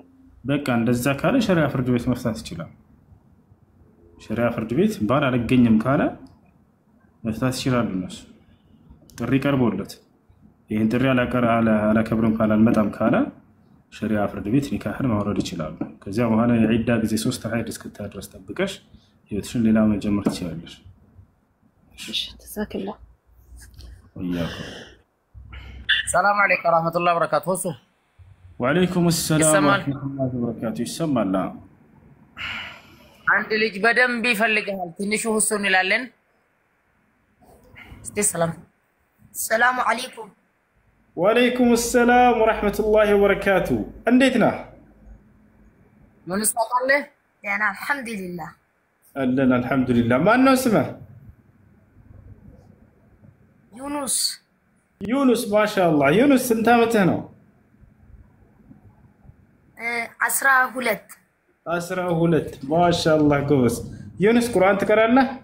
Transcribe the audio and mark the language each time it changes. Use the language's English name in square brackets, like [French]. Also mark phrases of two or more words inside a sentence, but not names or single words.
[Amharic] በቃ እንደዛ ካለ ሸሪዓ ፍርድ ቤት መፍታት ይችላል ሸሪዓ ፍርድ ቤት ባል አልገኝም ካለ መፍታት ይችላል እነሱ ጥሪ ቀርቦለት ይሄን ጥሪ አላከብርም ካለ አልመጣም ካለ ሸሪዓ ፍርድ ቤት ኒካህን ማውረድ ይችላል ከዚያ በኋላ የዒዳ ጊዜ 3 ሀይድ እስክታድረስ ተብቀሽ ህይወትሽን ሌላ መጀመር ትችላለሽ እሺ ተሳከላ ወያኩ [Arabic] سلام عليكم ورحمة الله وبركاته وعليكم السلام ورحمة الله وبركاته ይሰማል [Amharic] አንድ ልጅ በደንብ ይፈልጋል ትንሹ ሁሱን ይላልን እስቲ [Arabic] سلام عليكم وعليكم السلام ورحمة الله وبركاته እንዴት ነህ [Amharic] ምን ይስጣለህ ያና አልহামዱሊላህ አለን አልহামዱሊላህ ማን ነው ስምህ ዩኑስ ማሻአላህ ዩኑስ ስንት አመትህ ነው 12 ማሻአላህ ጎበዝ ዩኑስ ቁርአን ትቀራለህ